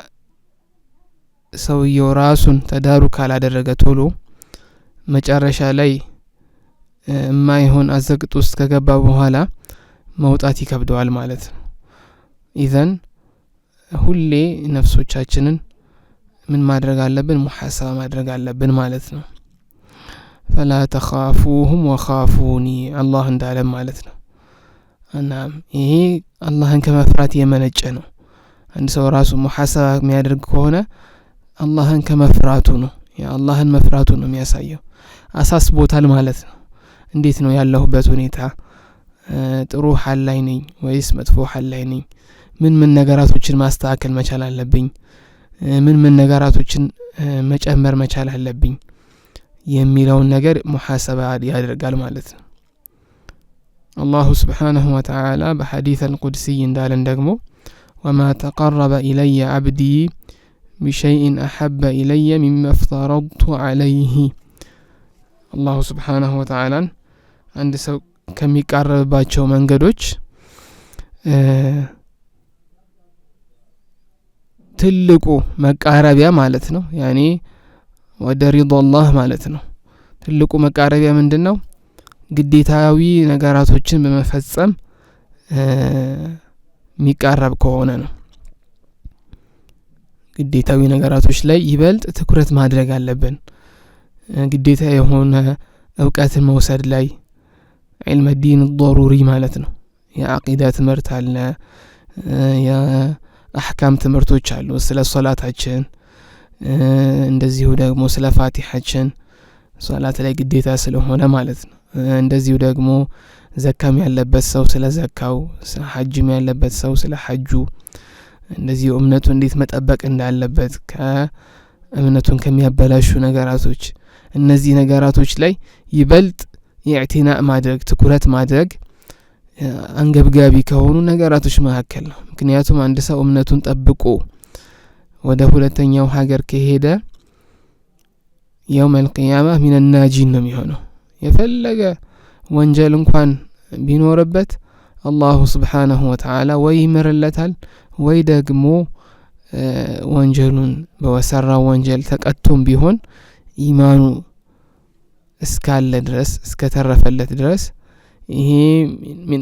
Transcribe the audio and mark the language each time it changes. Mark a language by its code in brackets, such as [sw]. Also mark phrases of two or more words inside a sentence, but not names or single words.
[am] ሰውየው ራሱን ተዳሩ ካላደረገ ቶሎ መጨረሻ ላይ የማይሆን አዘቅጥ ውስጥ ከገባ በኋላ መውጣት ይከብደዋል ማለት ነው። ኢዘን ሁሌ ነፍሶቻችንን ምን ማድረግ አለብን? ሙሐሰባ ማድረግ አለብን ማለት ነው። [ar] فلا تخافوهم وخافوني [am] አላህ እንዳለ ማለት ነው። እና ይሄ አላህን ከመፍራት የመነጨ ነው። አንድ ሰው ራሱ ሙሐሰባ የሚያደርግ ከሆነ አላህን ከመፍራቱ ነው፣ የአላህን መፍራቱ ነው የሚያሳየው። አሳስቦታል ማለት ነው። እንዴት ነው ያለሁበት ሁኔታ? ጥሩ ሐል ላይ ነኝ ወይስ መጥፎ ሐል ላይ ነኝ? ምን ነገራቶችን ማስተካከል መቻል አለብኝ? ምን ነገራቶችን መጨመር መቻል አለብኝ የሚለውን ነገር ሙሐሰባ ያደርጋል ማለት ነው። [ar] الله سبحانه وتعالى بحديث القدسي [am] እንዳለን ደግሞ [ar] وما تقرب إلي عبدي بشيء أحب إلي مما افترضت عليه። الله سبحانه وتعالى عند [am] ሰው ከሚቀርባቸው መንገዶች ትልቁ መቃረቢያ ማለት ነው። ያኔ ወደ [ar] رضا الله [am] ማለት ነው። ትልቁ መቃረቢያ ምንድነው? ግዴታዊ ነገራቶችን በመፈጸም የሚቃረብ ከሆነ ነው። ግዴታዊ ነገራቶች ላይ ይበልጥ ትኩረት ማድረግ አለብን። ግዴታ የሆነ እውቀትን መውሰድ ላይ [ar] علم الدين الضروري [am] ማለት ነው። የአቂዳ ትምህርት አለ፣ የአህካም ትምህርቶች አሉ፣ ስለ ሶላታችን እንደዚሁ ደግሞ ስለ ፋቲሐችን ሶላት ላይ ግዴታ ስለሆነ ማለት ነው። እንደዚሁ ደግሞ ዘካም ያለበት ሰው ስለ ዘካው፣ ሐጅም ያለበት ሰው ስለ ሐጁ፣ እንደዚሁ እምነቱ እንዴት መጠበቅ እንዳለበት ከእምነቱን ከሚያበላሹ ነገራቶች፣ እነዚህ ነገራቶች ላይ ይበልጥ ኢዕቲናእ ማድረግ ትኩረት ማድረግ አንገብጋቢ ከሆኑ ነገራቶች መካከል ነው። ምክንያቱም አንድ ሰው እምነቱን ጠብቆ ወደ ሁለተኛው ሀገር ከሄደ የውም [ar] القيامة من الناجين [am] ነው የሚሆነው። የፈለገ ወንጀል እንኳን ቢኖርበት [ar] الله سبحانه وتعالى [am] ወይ ይምርለታል ወይ ደግሞ ወንጀሉን በወሰራው ወንጀል ተቀጥቶም ቢሆን ኢማኑ እስካለ ድረስ እስከተረፈለት ድረስ ይሄ ሚን